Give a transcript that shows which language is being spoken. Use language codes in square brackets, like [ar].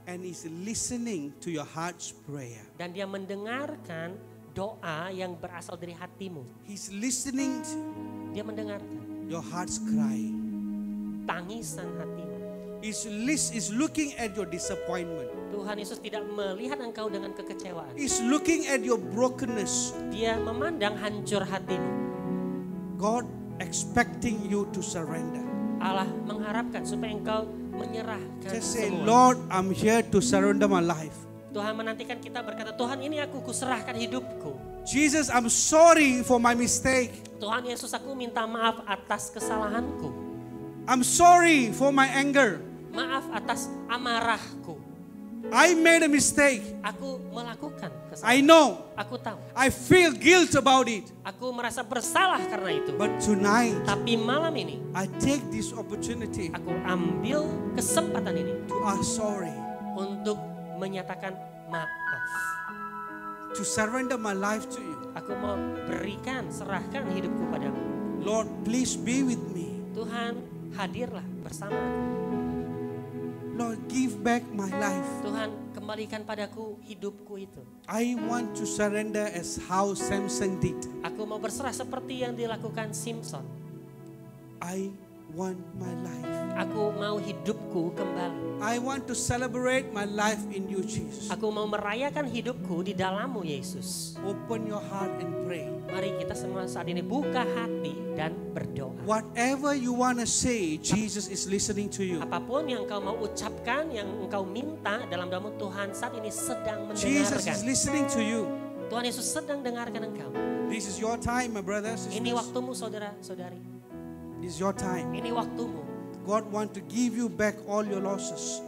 [en] and is listening to your heart's prayer. [id] Dan dia mendengarkan doa yang berasal dari hatimu. [en] He's listening to [id] Dia mendengarkan [en] your heart's cry. [id] tangisan hatimu. [en] He's looking at your disappointment. [id] Tuhan Yesus tidak melihat engkau dengan kekecewaan. [en] He's looking at your brokenness. [id] Dia memandang hancur hatimu. [en] God expecting you to surrender. [id] Allah mengharapkan supaya engkau menyerahkan [en] Just say, [id] semua. [en] Lord, I'm here to surrender my life. [id] Tuhan menantikan kita berkata, Tuhan ini aku kuserahkan hidupku. [en] Jesus, I'm sorry for my mistake. [id] Tuhan Yesus, aku minta maaf atas kesalahanku. [en] I'm sorry for my anger. [id] Maaf atas amarahku. [en] I made a mistake. [id] Aku melakukan [en] I [id] kesalahan. [en] know. [id] Aku tahu. [en] I feel guilt about it. [id] Aku merasa bersalah karena itu. [en] But tonight, [id] Tapi malam ini, [en] I take this opportunity [id] aku ambil kesempatan ini [en] to ask sorry, [id] untuk menyatakan maaf. [en] to surrender my life to you. [id] Aku mau berikan, serahkan hidupku padamu. [en] Lord, please be with me. [id] Tuhan, hadirlah bersama aku. [en] Lord, give back my life. [id] Tuhan, kembalikan padaku hidupku itu. [en] I want to surrender as how Samson did. [id] Aku mau berserah seperti yang dilakukan Simpson. [en] I want my life. [id] Aku mau hidupku kembali. [en] I want to celebrate my life in you, Jesus. [id] Aku mau merayakan hidupku di dalam-Mu, Yesus. [en] Open your heart and pray. [id] Mari kita semua saat ini buka hati dan berdoa. [en] Whatever you want to say, Jesus is listening to you. [id] Apapun yang engkau mau ucapkan, yang engkau minta dalam doa-Mu, Tuhan saat ini sedang [en] Jesus is [id] mendengarkan. [en] listening to you. [id] Tuhan Yesus sedang dengarkan engkau. [en] This is your time, my brothers. [id] Ini waktumu, saudara-saudari. [en] This is your time. [id] Ini waktumu. [en] God want to give you back all your losses.